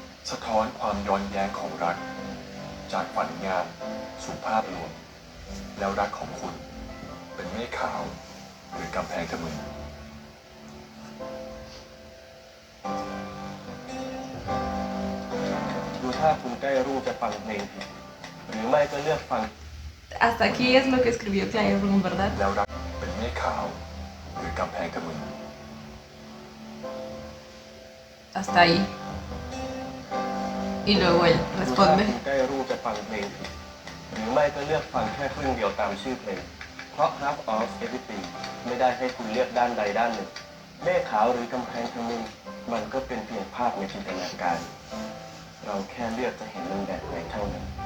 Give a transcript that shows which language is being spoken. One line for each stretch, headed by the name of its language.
Thai: สะท้อนความย้อนแย้งของรัก จากฝันงามสู่ภาพลวงแล้วรักของคุณเป็นเมฆขาวหรือกำแพงทะมึนดูถ้าคุณใกล้รู้จะฟังเพลงผิดหรือไม่ก็เลือกฟัง
Spanish: Hasta aquí es lo que escribió Claire Room, ¿verdad?
Thai: แล้วรักเป็นเมฆขาวหรือกำแพงทะมึน
Spanish: Hasta ahí. Y luego él
Thai: ดูถ้า
Spanish: responde.
Thai: คุณใกล้รู้จะฟังเพลงผิดหรือไม่ก็เลือกฟังแค่ครึ่งเดียวตามชื่อเพลงเพราะ Half of Everything ไม่ได้ให้คุณเลือกด้านใดด้านหนึ่งเมฆขาวหรือกำแพงทะมึนมันก็เป็นเพียงภาพในจินตนาการ เราแค่เลือกจะเห็นมันแบบไหนเท่านั้น